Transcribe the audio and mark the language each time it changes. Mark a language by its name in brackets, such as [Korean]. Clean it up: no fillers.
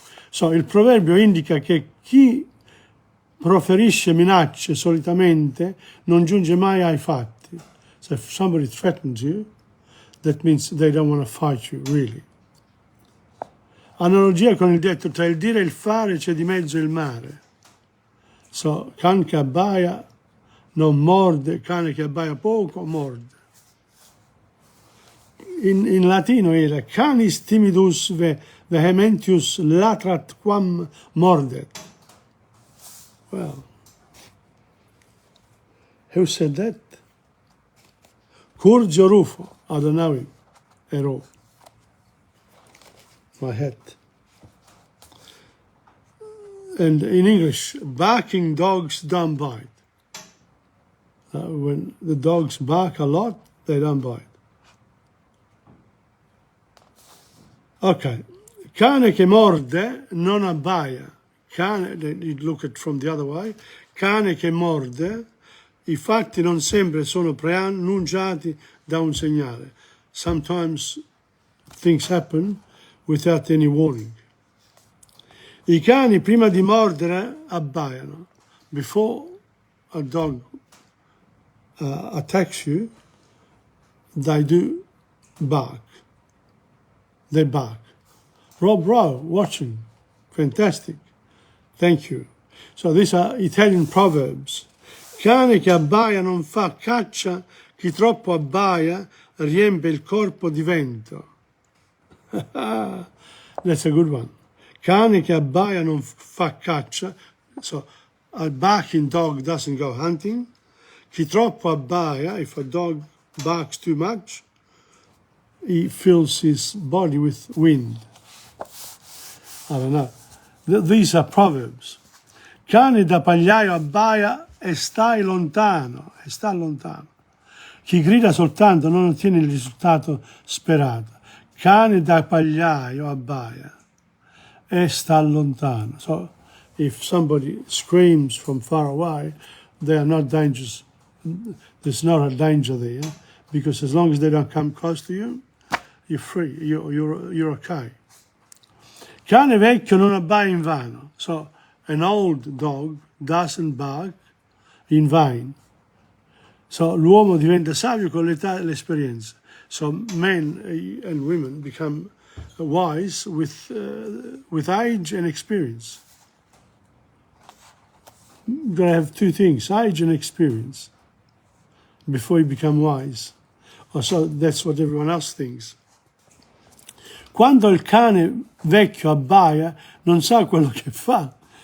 [Italian] So il proverbio indica che chi proferisce minacce solitamente non giunge mai ai fatti. [English] So if somebody threatens you, that means they don't want to fight you, really. [Italian] Analogia con il detto, tra il dire e il fare c'è di mezzo il mare. So, can che abbaia non morde, cane che abbaia poco morde. In latino era [Latin] canis timidus vehementius latrat quam mordet. [English] Well, who said that? Curgio Rufo, I don't know him at all. My head. And in English, barking dogs don't bite. When the dogs bark a lot, they don't bite. [Italian] Ok, cane che morde non abbaia. Cane, [English] you look at from the other way, [Italian] cane che morde, i fatti non sempre sono preannunciati da un segnale. [English] Sometimes things happen without any warning. [Italian] I cani prima di mordere abbaiano. [English] Before a dog attacks you, they do bark. They bark. Rob Rowe, watching. Fantastic. Thank you. So these are Italian proverbs. [Italian] Cane che abbaia non fa caccia, chi troppo abbaia riempie il corpo di vento. [English] That's a good one. [Italian] Cane che abbaia non fa caccia, [English] so a barking dog doesn't go hunting. [Italian] Chi troppo abbaia, [English] if a dog barks too much, he fills his body with wind. I don't know. These are proverbs. [Italian] Cane da pagliaio abbaia e stai lontano, e sta lontano. Chi grida soltanto non ottiene il risultato sperato. Cane da pagliaio abbaia e sta lontano. [English] So if somebody screams from far away, they are not dangerous. There's not a danger there, because as long as they don't come close to you, you're free, you're okay. Cane vecchio non abbaia in vano. So an old dog doesn't bark in vain. [Italian] So l'uomo diventa savio con l'età e l'esperienza. [English] So men and women become wise with age and experience. You're going to have two things, age and experience, before you become wise. So that's what everyone else thinks. [Italian] Quando il cane vecchio abbaia, non sa quello che fa.